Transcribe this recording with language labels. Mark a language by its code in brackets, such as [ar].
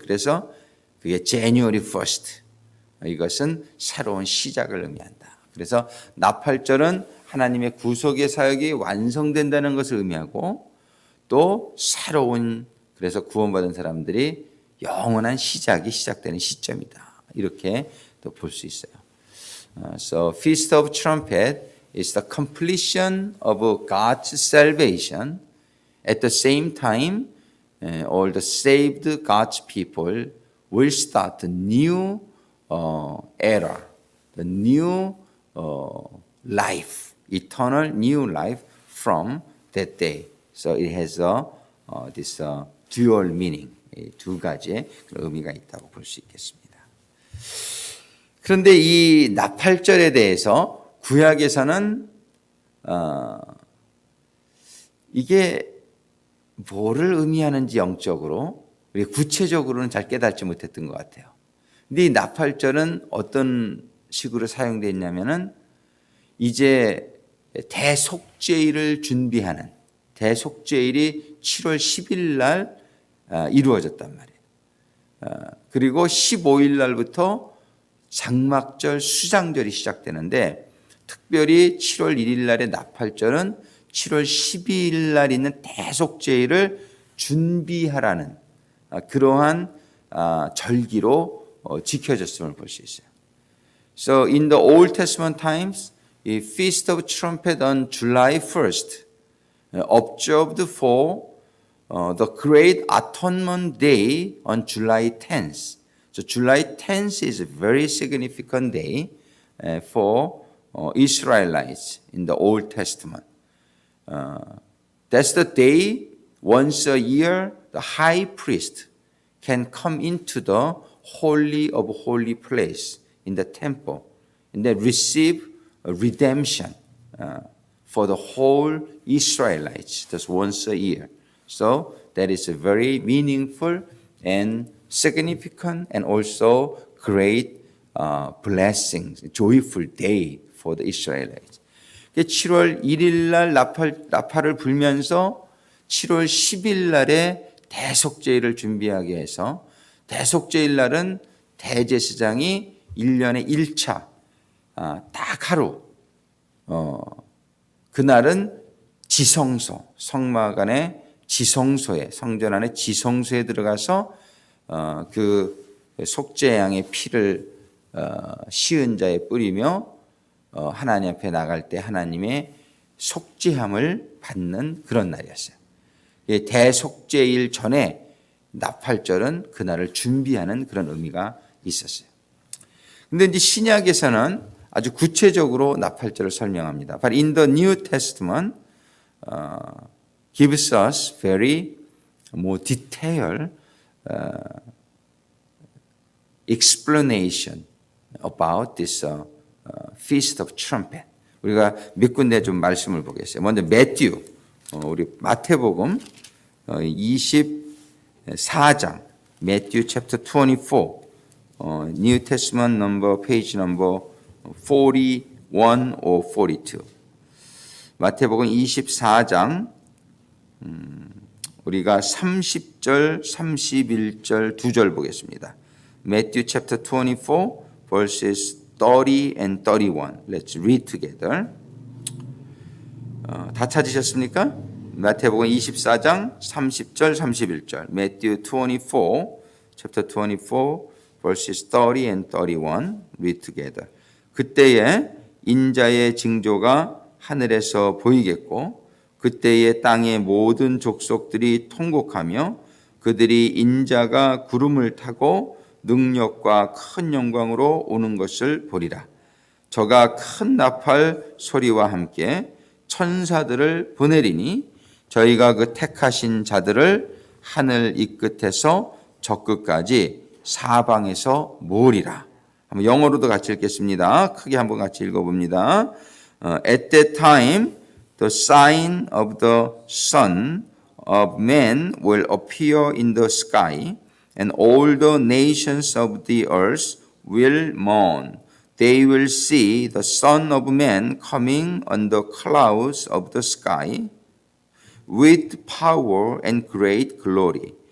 [ko] 그래서 그게 [en] January 1st. [ko] 이것은 새로운 시작을 의미한다. 그래서 나팔절은 하나님의 구속의 사역이 완성된다는 것을 의미하고 또 새로운 그래서 구원받은 사람들이 영원한 시작이 시작되는 시점이다. 이렇게 또 볼 수 있어요. [en] So Feast of Trumpet is the completion of God's salvation. At the same time, all the saved God's people will start a new era, the new life, eternal new life from that day. So it has this dual meaning, [ko] 두 가지의 의미가 있다고 볼 수 있겠습니다. 그런데 이 나팔절에 대해서 구약에서는 이게 뭐를 의미하는지 영적으로 우리 구체적으로는 잘 깨닫지 못했던 것 같아요. 근데 이 나팔절은 어떤 식으로 사용되어 있냐면은 이제 대속죄일을 준비하는 대속죄일이 7월 10일 날 이루어졌단 말이에요. 그리고 15일 날부터 장막절 수장절이 시작되는데 특별히 7월 1일 날의 나팔절은 7월 12일 날 있는 대속죄일을 준비하라는 그러한 절기로 지켜졌음을 볼 수 있어요. [en] So in the Old Testament times, the Feast of Trumpet on July 1st, observed for the Great Atonement Day on July 10th. So July 10th is a very significant day for Israelites in the Old Testament. That's the day once a year the high priest can come into the holy of holy place in the temple and then receive a redemption for the whole Israelites just once a year. So that is a very meaningful and significant and also great blessing, joyful day for the Israelites. [ko] 7월 1일 날 나팔을 불면서 7월 10일 날에 대속죄일을 준비하게 해서 대속죄일 날은 대제사장이 1년에 1차 딱 하루 그날은 지성소 성막 안에 지성소에 성전 안에 지성소에 들어가서 그 속죄 양의 피를 시은 자에 뿌리며 하나님 앞에 나갈 때 하나님의 속죄함을 받는 그런 날이었어요. 대속죄일 전에 나팔절은 그날을 준비하는 그런 의미가 있었어요. 근데 이제 신약에서는 아주 구체적으로 나팔절을 설명합니다. [en] But in the New Testament gives us very more detailed explanation about this Feast of Trumpet. [ko] 우리가 몇 군데 좀 말씀을 보겠어요. 먼저 매튜, 우리 마태복음 24장, 매튜 [en] chapter 24, New Testament number, page number 41 or 42. [ko] 마태복음 24장, 우리가 30절, 31절 두 절 보겠습니다. [en] Matthew chapter 24, verses 30 and 31. Let's read together. [ko] 다 찾으셨습니까? 마태복음 24장 30절 31절. [en] Matthew 24, chapter 24, verses 30 and 31. Read together. [ko] 그때에 인자의 징조가 하늘에서 보이겠고 그때에 땅의 모든 족속들이 통곡하며 그들이 인자가 구름을 타고 능력과 큰 영광으로 오는 것을 보리라. 저가 큰 나팔 소리와 함께 천사들을 보내리니 저희가 그 택하신 자들을 하늘 이 끝에서 저 끝까지 사방에서 모으리라. 한번 영어로도 같이 읽겠습니다. 크게 한번 같이 읽어봅니다. [en] At that time the sign of the Son of Man will appear in the sky, and all the nations of the earth will mourn. They will see the Son of Man coming on the clouds of the sky with power and great glory.